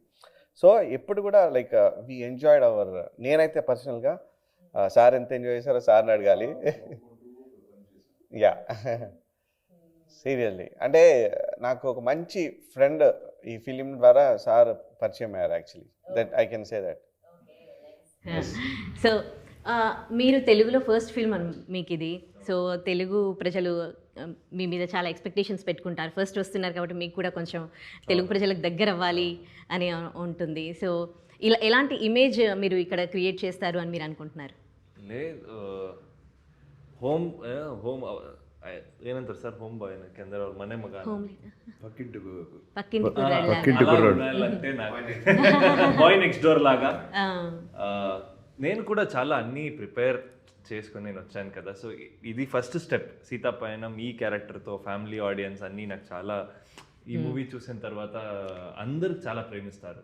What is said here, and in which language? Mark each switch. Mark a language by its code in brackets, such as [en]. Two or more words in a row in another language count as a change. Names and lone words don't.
[te] సో ఎప్పుడు కూడా [en] like we enjoyed our, [te] నేనైతే పర్సనల్గా సార్ ఎంత ఎంజాయ్ చేశారో సార్ని అడగాలి. [en] ya, seriously [te] అంటే నాకు ఒక మంచి ఫ్రెండ్ ఈ ఫిలిం ద్వారా సార్ పరిచయం అయ్యారు యాక్చువల్లీ. [en] that I can say that. [te] సో మీరు తెలుగులో [en] first film [te] మీకు ఇది. సో తెలుగు ప్రజలు మీ మీద చాలా ఎక్స్పెక్టేషన్స్ పెట్టుకుంటారు, ఫస్ట్ వస్తున్నారు కాబట్టి మీకు కూడా కొంచెం తెలుగు ప్రజలకు దగ్గర అవ్వాలి అని ఉంటుంది. సో ఇలా ఎలాంటి ఇమేజ్ మీరు ఇక్కడ క్రియేట్ చేస్తారు అని మీరు అనుకుంటున్నారు? లేదు, [kn] ಏನಂತಾರೆ ಸರ್, [en] home boy [kn] ಕೆಂದರ ಅವ್ರ ಮನೆ ಮಗ, [te] పక్కింటి [en] boy next door లాగా. [te] నేను కూడా చాలా అన్నీ ప్రిపేర్ చేసుకొని నేను వచ్చాను కదా. సో ఇది ఫస్ట్ స్టెప్. సీతా పైన ఈ క్యారెక్టర్తో [en] family audience [te] అన్నీ నాకు చాలా ఈ మూవీ చూసిన తర్వాత అందరు చాలా ప్రేమిస్తారు.